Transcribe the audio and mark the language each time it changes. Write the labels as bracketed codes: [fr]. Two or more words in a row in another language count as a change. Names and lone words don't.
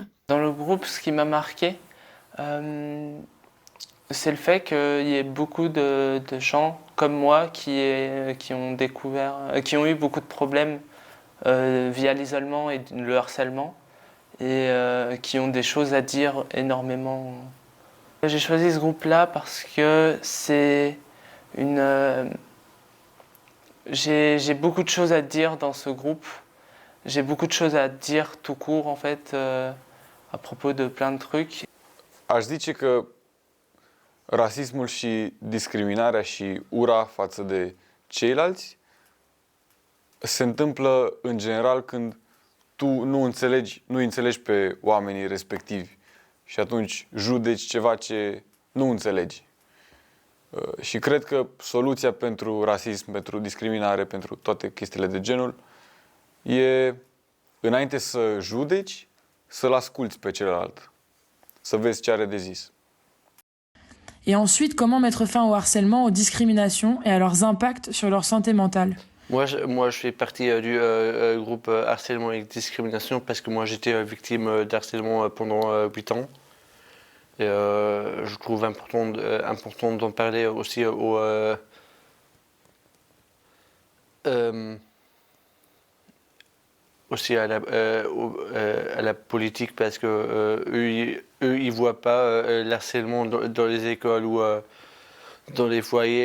[fr] Dans le groupe, ce qui m'a marqué, c'est le fait qu'il y ait beaucoup de gens comme moi qui ont eu beaucoup de problèmes via l'isolement et le harcèlement et qui ont des choses à dire énormément J'ai choisi ce groupe-là parce que c'est une... j'ai beaucoup de choses à dire dans ce groupe. J'ai beaucoup de choses à dire tout court, en fait, à propos de plein de trucs. [ro] Aș zice că rasismul și discriminarea și ura față de ceilalți se întâmplă în general când tu nu înțelegi pe oamenii respectivi și atunci judeci ceva ce nu înțelegi. Și cred că soluția pentru rasism, pentru discriminare, pentru toate chestiile de genul e, înainte să judeci, să-l asculți pe celălalt, să vezi ce are de zis. [fr] Et ensuite, comment mettre fin au harcèlement, aux discriminations et à leurs impacts sur leur santé mentale? Moi, je fais partie du groupe harcèlement et discrimination parce que moi, j'étais victime d'harcèlement pendant 8 ans. Et je trouve important d'en parler aussi aussi à la politique parce que eux ils voient pas l'harcèlement dans les écoles ou dans les foyers.